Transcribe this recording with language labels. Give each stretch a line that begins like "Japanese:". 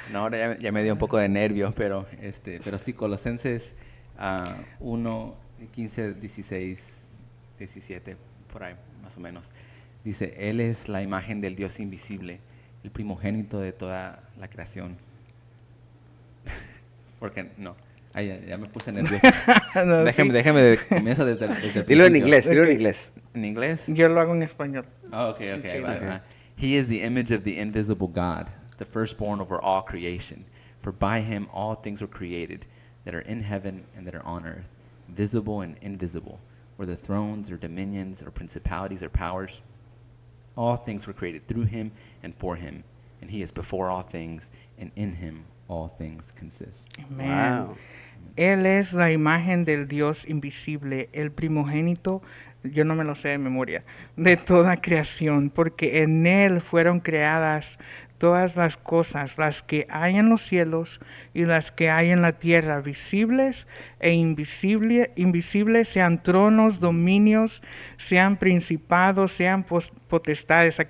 Spanish: No, ahora ya me dio un poco de nervios, pero sí, Colosenses 1, 15, 16, 17, por ahí más o menos. Dice, Él es la imagen del Dios invisible, el primogénito de toda la creación. Porque no, ahí ya me puse nervioso. No, déjeme comienzo desde el principio. Dilo en inglés, dilo en
English: Ok.
Spanish: inglés. ¿En inglés? Yo lo hago en español. Oh, okay, ahí va, ahí
English: Okay.
Spanish: va.
English: He is the image of the invisible God, the firstborn over all creation. For by him all things were created, that are in heaven and that are on earth, visible and invisible, whether thrones or dominions or principalities or powers. All things were created through him and for him, and he is before all things, and in him all things consist.
Spanish: Amén.
English: Wow.
Spanish: Él es la imagen del Dios invisible, el primogénito, yo no me lo sé de memoria, de toda creación, porque en Él fueron creadas todas las cosas, las que hay en los cielos y las que hay en la tierra, visibles e invisibles, sean tronos, dominios, sean principados, sean potestades.